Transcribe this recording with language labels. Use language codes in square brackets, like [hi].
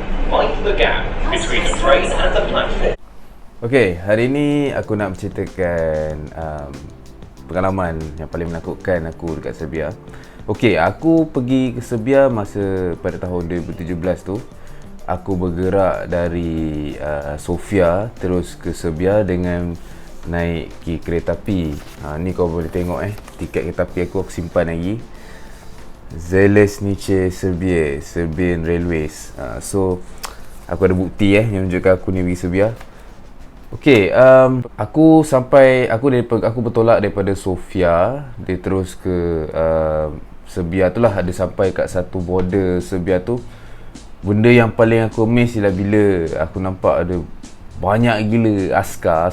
[en] Mind the gap between the train and the platform. [ms] Okay, hari ni aku nak menceritakan pengalaman yang paling menakutkan aku dekat Serbia. Okay, aku pergi ke Serbia masa pada tahun 2017 tu. Aku bergerak dari Sofia terus ke Serbia dengan naik kereta api. Ni kau boleh tengok tiket kereta api aku simpan lagi. [en] Železnice Serbia, Serbian Railways. [ms] So aku ada bukti yang menunjukkan aku ni pergi Serbia. Okay, aku bertolak daripada Sofia, dia terus ke Serbia tu lah. Ada sampai kat satu border Serbia tu. Benda yang paling aku miss ialah bila aku nampak ada banyak gila askar.